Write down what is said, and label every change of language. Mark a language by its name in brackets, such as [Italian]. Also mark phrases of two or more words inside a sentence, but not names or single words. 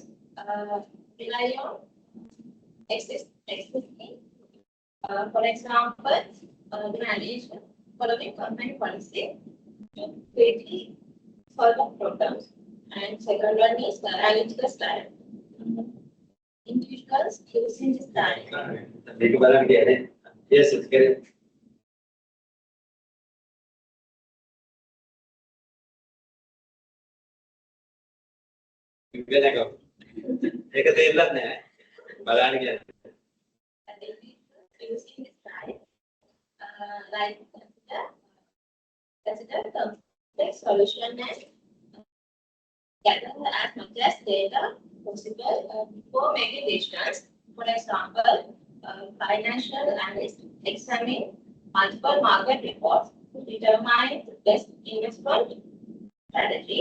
[English] Rely on existing. For example, the management following company policy to quickly solve problems. And second one is the analytical style. Individuals using this style. [Sinhala] මේක බලන්න කියන්නේ. [English] Yes, it's correct. [Sinhala] වෙනකම්. ඒක තේරෙන්නේ නැහැ. බලන්න කියන්නේ. [English] And individuals using this style, like consider complex solution and gather as much as data possible before making decisions. For example, financial analysts examine multiple market reports to determine the best investment strategy.